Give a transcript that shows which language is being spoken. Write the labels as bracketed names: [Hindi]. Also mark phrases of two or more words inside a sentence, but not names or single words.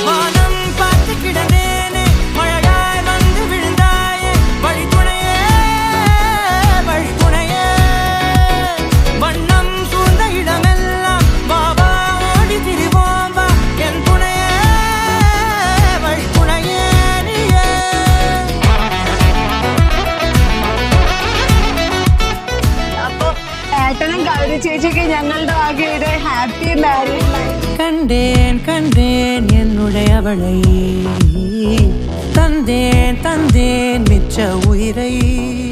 [Tamil] வானம் பார்த்து கிடந்தேனே மழையாய் வந்து விழுந்தாயே வழி துணையே வழி துணையே வண்ணம் சூழ்ந்த இடமெல்லாம் பாபா ஓடி திரிவோம் வா என் துணையே வழி துணையே நீயே [Malayalam] അപ്പൊ ഏട്ടനും ഗൗരി ചേച്ചിക്ക് ഞങ്ങളുടെ ആകെ ഒരു [English] happy married life. [Tamil] கண்டேன் கண்டேன் என்னுடையவளை தந்தேன் தந்தேன் மிச்ச உயிரை